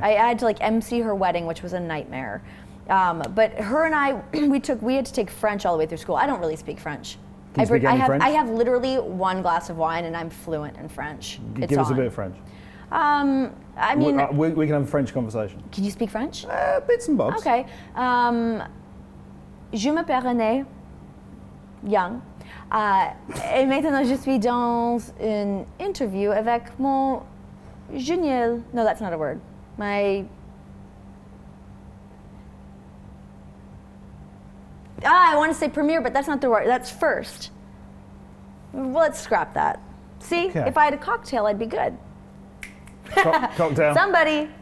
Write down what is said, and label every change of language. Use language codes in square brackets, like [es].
[en] I had to like MC her wedding, which was a nightmare. But her and I, we had to take French all the way through school. I don't really speak French. Can you speak any French? I have literally one glass of wine and I'm fluent in French. Give us a bit of French. I mean, we can have a French conversation. Can you speak French? Bits and bobs. Okay. [fr] Je m'appelle Renee Young. Et maintenant, je suis dans une interview avec mon génial. [en] No, that's not a word. I want to say premiere, but that's not the word. That's first. Let's scrap that. See, if I had a cocktail, I'd be good. Cocktail. Somebody,